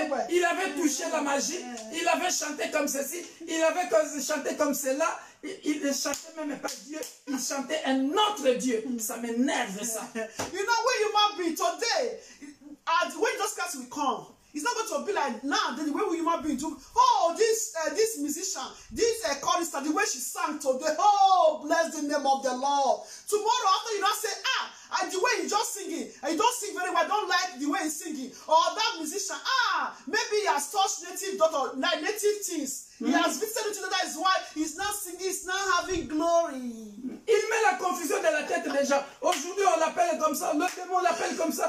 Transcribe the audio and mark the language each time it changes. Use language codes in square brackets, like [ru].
[fr] Il avait touché la magie. Il avait chanté comme ceci. Il avait chanté comme cela. Il ne chantait même pas Dieu. Il chantait un autre Dieu. Ça m'énerve ça. [en] You know where you might be today. When Jesus Christ will come, it's not going to be like now. The way you might be do. Oh, this musician, this chorister, the way she sang today. Oh, bless the name of the Lord. Tomorrow after you not say the way he just singing, and you don't sing very well, I don't like the way he's singing. Or that musician, maybe he has touched native things. He has visited to that is why he's not singing, he's not having glory. [fr] Il met la confusion dans la tête des gens. Aujourd'hui, on l'appelle comme ça, le démon l'appelle comme ça.